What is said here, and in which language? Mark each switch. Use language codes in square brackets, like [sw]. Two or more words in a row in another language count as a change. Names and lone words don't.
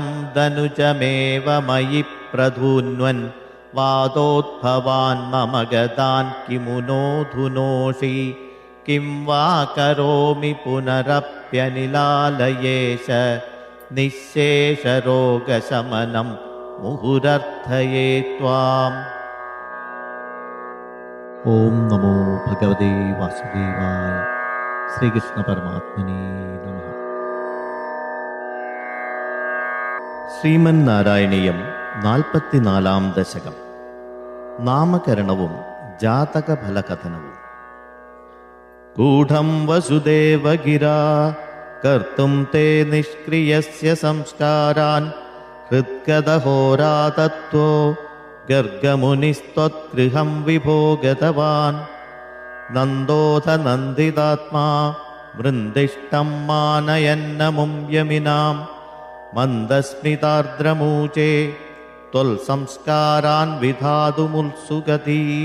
[sa] दनुजमेव मयि प्रधून्वन् वादोद्भवान् मम गदान् किमु नोऽधुनोषि किं वा करोमि पुनरप्यनिलालयेश निःशेषरोगशमनं मुहुरर्थये त्वाम्। ओम नमो भगवते वासुदेवाय। श्रीकृष्ण परमात्मने नमः। ശ്രീമന്നാരായണീയം 44 ദശകം. [ml] നാമകരണവും ജാതകഫലകഥനവും. [sa] ഗൂഢം വസുദേവഗിരാ കർത്തും തേ നിഷ്ക്രിയസ്യ സംസ്കാരാൻ ഹൃദ്ഗതഹോരാതത്വോ ഗർഗമുനിസ്ത്വദ്ഗൃഹം വിഭോ ഗതവാൻ നന്ദോഥ നന്ദിതാത്മാ വൃന്ദിഷ്ടം മാനയന്നമും യമിനാം മന്ദസ്മിതാർദ്രമൂചേ ത്വൽ സംസ്കാരാൻ വിധാതുമുത്സുകതി